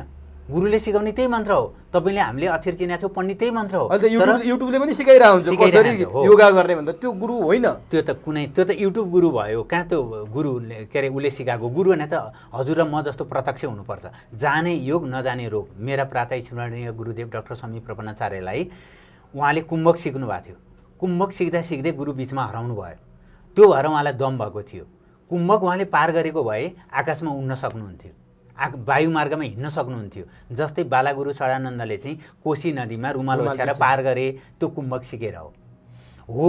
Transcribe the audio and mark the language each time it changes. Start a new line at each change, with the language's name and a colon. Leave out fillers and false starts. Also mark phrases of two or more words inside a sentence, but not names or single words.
Nepali: गुरुले सिकाउने त्यही मन्त्र हो। तपाईँले हामीले अक्षर चिनेको छौँ पढ्ने त्यही मन्त्र हो। युट्युबले पनि सिकाइरहेको हुन्छ कसरी योगा गर्ने भन्दा, त्यो गुरु होइन। त्यो त युट्युब गुरु भयो। कहाँ त्यो गुरुले के अरे उसले सिकाएको गुरु भने त हजुर र म जस्तो प्रत्यक्ष हुनुपर्छ। जाने योग नजाने रोग। मेरा प्रातः स्मरणीय गुरुदेव डाक्टर समी प्रपन्नाचार्यलाई उहाँले कुम्भक सिक्नु भएको थियो। कुम्भक सिक्दा सिक्दै गुरु बिचमा हराउनु भयो, त्यो भएर उहाँलाई दम भएको थियो। कुम्भक उहाँले पार गरेको भए आकाशमा उड्न सक्नुहुन्थ्यो, वायुमार्गमा हिँड्न सक्नुहुन्थ्यो। जस्तै बालागुरु सडानन्दले चाहिँ कोशी नदीमा रुमाल ओछ्याएर पार गरे, त्यो कुम्भक सिकेर हो।